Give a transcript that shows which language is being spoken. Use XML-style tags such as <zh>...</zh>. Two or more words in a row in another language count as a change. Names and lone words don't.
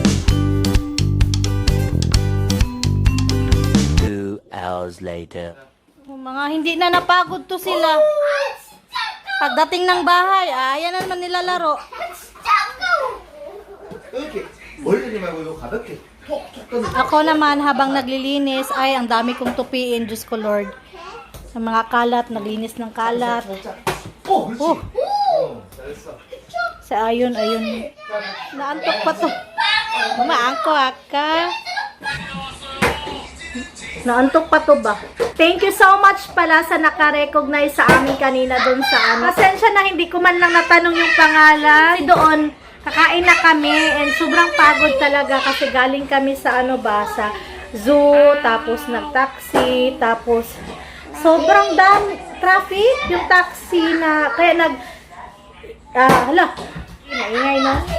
<en>Hours later.</en> <tl>Mga hindi na napagod to sila. Pagdating ng bahay, ayan na naman nilalaro.</tl> <ko>이렇게 올리지 말고 이거 가볍게 톡톡 떠는</ko> <tl>Ako naman, habang naglilinis, ay ang dami kong tupiin, Diyos ko Lord. Sa mga kalat, naglinis ng kalat.</tl> <ko>오 그렇지 Oh, 잘했어</ko> <tl>sa ayun. Naantok pa to. Mama, angko ka. Naantok pa to ba?</tl> <en>Thank you so much</en> <tl>pala sa nakarecognize sa amin kanina doon sa ano. Pasensya na hindi ko man lang natanong yung pangalan. Kasi doon, kakain na kami and sobrang pagod talaga kasi galing kami sa ano ba, sa zoo, tapos nag-taxi, tapos sobrang dami traffic yung taxi na, kaya hala, naingay no?</tl>